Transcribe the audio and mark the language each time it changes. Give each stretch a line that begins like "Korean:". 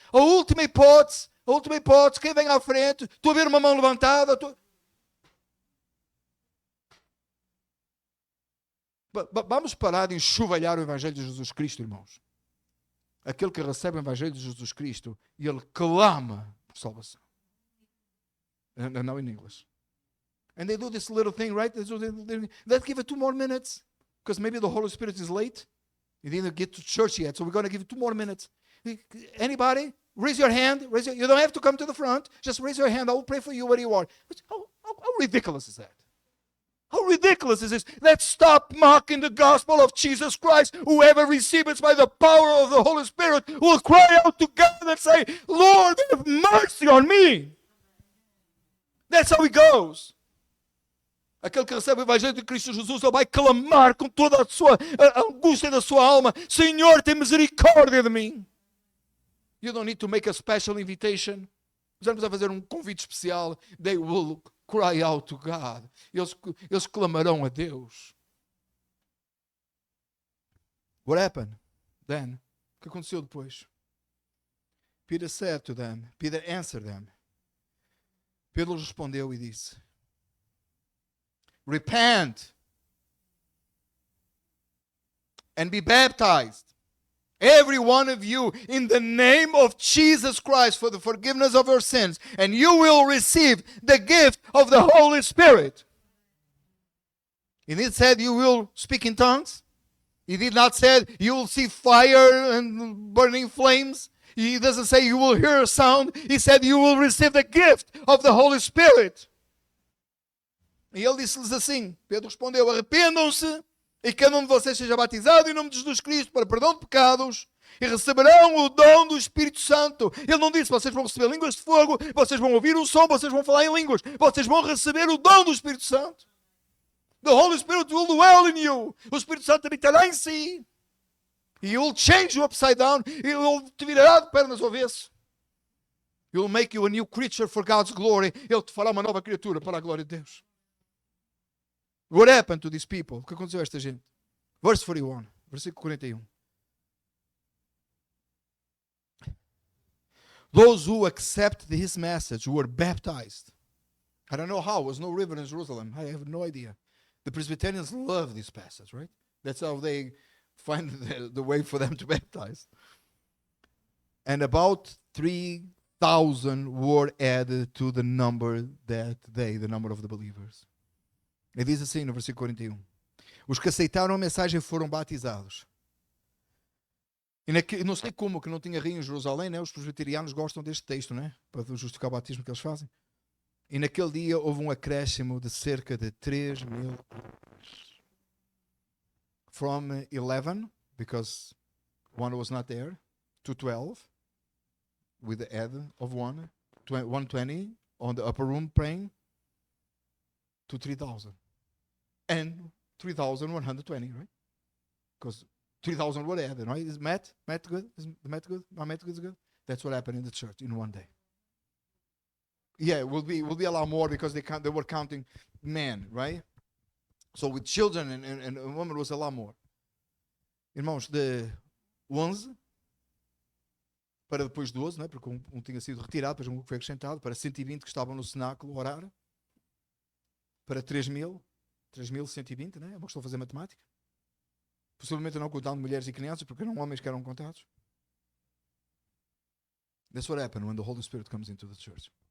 Portuguese: A última hipótese, quem vem à frente, estou a ver uma mão levantada, Vamos parar de enxovalhar o Evangelho de Jesus Cristo, irmãos. Aquele que recebe o Evangelho de Jesus Cristo e ele clama por salvação.
English: Now in English. And they do this little thing, right? Let's give it 2 more minutes. Because maybe the Holy Spirit is late. You didn't get to church yet, so we're going to give it 2 more minutes. Anybody? Raise your hand. You don't have to come to the front. Just raise your hand. I will pray for you where you are. How ridiculous is that? How ridiculous is this? Let's stop mocking the gospel of Jesus Christ. Whoever receives it by the power of the Holy Spirit will cry out to God and say, Lord, have mercy on me. That's how it goes.
Portuguese: Aquele que recebe o Evangelho de Cristo Jesus, ele vai clamar com toda a angústia da sua alma, Senhor, tem misericórdia de mim.
English: You don't need to make a special invitation.
Portuguese: Já não precisa fazer um convite especial.
English: They will cry out to God.
Portuguese: Eles clamarão a Deus.
English: What happened then?
Portuguese: O que aconteceu depois?
English: Peter said to them, Peter answered them.
Portuguese: Pedro respondeu e disse,
English: repent and be baptized, every one of you, in the name of Jesus Christ for the forgiveness of your sins, and you will receive the gift of the Holy Spirit. He did said you will speak in tongues. He did not say you will see fire and burning flames. He doesn't say you will hear a sound. He said you will receive the gift of the Holy Spirit.
Portuguese: E ele disse-lhes assim, Pedro respondeu, arrependam-se e cada um de vocês seja batizado em nome de Jesus Cristo para perdão de pecados e receberão o dom do Espírito Santo. Ele não disse, vocês vão receber línguas de fogo, vocês vão ouvir um som, vocês vão falar em línguas, vocês vão receber o dom do Espírito Santo.
English: The Holy Spirit will dwell in you.
Portuguese: O Espírito Santo habitará em si.
English: He will change you upside down.
Portuguese: Ele te virará de pernas ao avesso.
English: He will make you a new creature for God's glory.
Portuguese: Ele te fará uma nova criatura para a glória de Deus.
English: What happened to these people?
Portuguese: O que aconteceu a esta gente?
English: Verse 41,
Portuguese: versículo 41.
English: Those who accepted his message were baptized. I don't know how. There was no river in Jerusalem. I have no idea. The Presbyterians love this passage, right? That's how they find the way for them to baptize. And about 3,000 were added to the number that day, the number of the believers.
Portuguese: Ele diz assim no versículo 41. Os que aceitaram a mensagem foram batizados. E não sei como, que não tinha rio em Jerusalém, né? Os presbiterianos gostam deste texto, né? Para justificar o batismo que eles fazem. E naquele dia houve um acréscimo de cerca de 3,000.
English: From 11, because one was not there, to 12, with the add of 120 on the upper room praying, to 3,000. And 3,120, right? Because 3,000 were added, right? Is math good? Is the math good? My math is good? That's what happened in the church in one day. Yeah, it will be a lot more because they were counting men, right? So with children and women was a lot more.
Portuguese: Irmãos, de 11 para depois 12, né? Porque um tinha sido retirado, depois um foi acrescentado, para 120 que estavam no cenáculo a orar. para 3.120, né? É uma questão de fazer matemática. Possivelmente não contando mulheres e crianças, porque eram homens que eram contados.
English: That's what happened when the Holy Spirit comes into the church.